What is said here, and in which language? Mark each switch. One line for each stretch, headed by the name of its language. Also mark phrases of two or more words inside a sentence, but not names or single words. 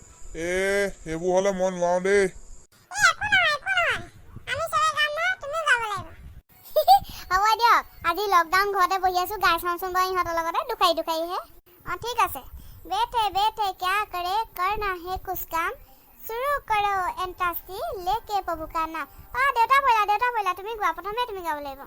Assamese: সেইবোৰ হ'লে মই নোৱাৰো দেই। হ'ব দিয়ক, আজি লকডাউন ঘৰতে বহি আছো, গাই চাওঁচোন বাৰু ইহঁতৰ লগতে দুখাইহে। ঠিক আছে।
Hindi: बेटे बेटे क्या करे करना है कुछ काम शुरू करो एंटास्टी लेके प्रभु का नाम।
Assamese: দেউতা পহিলা তুমি গোৱা, প্ৰথমে তুমি গাব লাগিব।